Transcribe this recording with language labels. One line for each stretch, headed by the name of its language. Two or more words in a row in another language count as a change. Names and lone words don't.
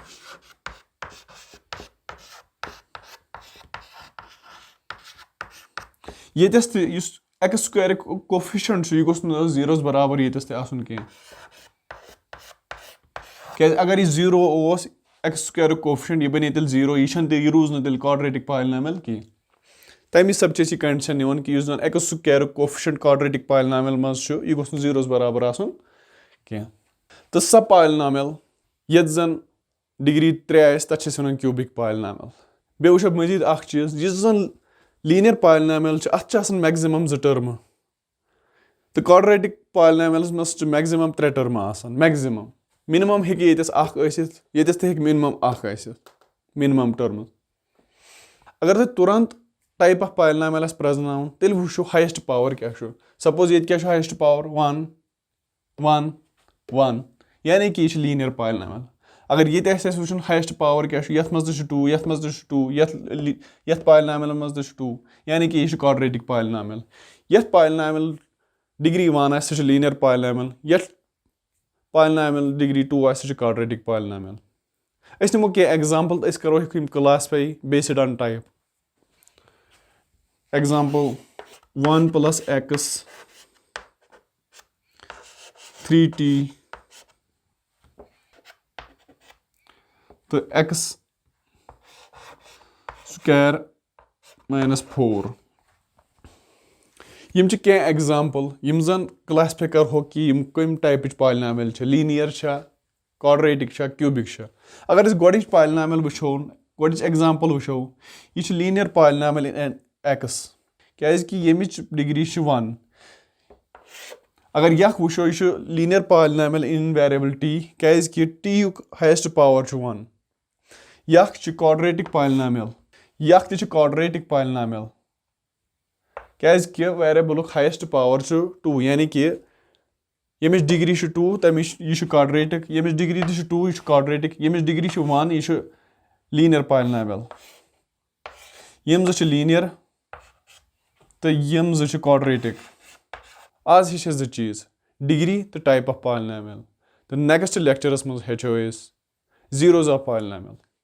Kashmiri: येतस x² कोफिशिएंट यह गोस जीरोस बराबर येतस आसन कह क्या अगर यह 0 x² कोफिशिएंट यह बन 0 यह रूज तेल
English: quadratic polynomial
Kashmiri: कह। تَمہِ حِساب چھِ أسۍ یہِ کنڈِشن نِوان کہِ یُس زن ایکس سکویرُک کوفیشنٹ
English: quadratic polynomial
Kashmiri: منٛز چھُ یہِ گوٚژھ نہٕ 0 برابر آسُن کینٛہہ تہٕ سۄ polynomial یَتھ زن ڈگری 3 آسہِ تَتھ چھِ أسۍ وَنان
English: cubic polynomial.
Kashmiri: بیٚیہِ وٕچھو مٔزیٖد اکھ چیٖز یُس زن
English: linear polynomial
Kashmiri: چھُ اَتھ چھِ آسان میکزِمم 2 ٹٔرمہٕ تہٕ
English: quadratic polynomials
Kashmiri: منٛز چھِ میکزِمم 3 ٹٔرمہٕ آسان میکزِمم مِنِمم ہیٚکہِ ییٚتٮ۪س اکھ ٲسِتھ ییٚتٮ۪س تہِ ہیٚکہِ مِنِمم اکھ ٲسِتھ مِنِمم ٹٔرمٕز. اگر تۄہہِ تُرنت
English: type of polynomial
Kashmiri: آسہِ پرٛزناوُن تیٚلہِ وٕچھو
English: highest power
Kashmiri: کیٛاہ چھُ سپوز ییٚتہِ کیٛاہ چھُ
English: highest power
Kashmiri: 1 1 1 یعنی کہِ یہِ چھِ
English: linear polynomial.
Kashmiri: اگر ییٚتہِ آسہِ اَسہِ وٕچھُن
English: highest power
Kashmiri: کیٛاہ چھُ یتھ منٛز تہِ چھُ 2 یتھ منٛز تہِ چھُ 2 یتھ polynomial منٛز تہِ چھُ 2 یعنی کہِ یہِ چھُ
English: quadratic polynomial.
Kashmiri: یتھ polynomial ڈگری 1 آسہِ سُہ چھُ
English: linear polynomial
Kashmiri: یتھ polynomial ڈگری 2 آسہِ سُہ چھُ
English: quadratic polynomial.
Kashmiri: أسۍ نِمو کینٛہہ ایگزامپل تہٕ أسۍ کرو یِم
English: classify based on type.
Kashmiri: ایگزامپل 1 + x 3t تہٕ x سکویر -4 یِم چھِ کینٛہہ ایگزامپل یِم زن کلاسفاے کرہوکھ کہِ یِم کمہِ ٹایپٕچ polynomial چھِ لیٖنیر چھا quadratic چھا کیوٗبِک چھا. اگر أسۍ گۄڈٕنِچ polynomial وٕچھو گۄڈٕنِچ ایگزامپل وٕچھو یہِ چھِ
English: linear polynomial in x
Kashmiri: کیازِ کہِ ییٚمِچ ڈگری چھِ 1. اگر یکھ وٕچھو یہِ چھُ
English: linear polynomial in variable t
Kashmiri: کیازِ کہِ t یُک
English: highest power
Kashmiri: چھُ 1. یکھ چھِ
English: quadratic polynomial
Kashmiri: یکھ تہِ چھِ
English: quadratic polynomial
Kashmiri: کیازِ کہِ ویریبلُک
English: highest power
Kashmiri: چھُ 2 یعنی کہِ ییٚمِچ ڈگری چھِ 2 تَمِچ یہِ چھُ quadratic ییٚمِچ ڈگری تہِ چھِ 2 یہِ چھُ quadratic ییٚمِچ ڈگری چھِ 1 یہِ چھُ
English: linear polynomial.
Kashmiri: یِم زٕ چھِ لیٖنیر تہٕ یِم زٕ چھِ quadratic. آز ہیٚچھ اَسہِ 2 چیٖز ڈگری تہٕ
English: type of polynomial
Kashmiri: تہٕ نیکسٹ لیکچرس منٛز ہیٚچھو أسۍ
English: zeros of polynomial.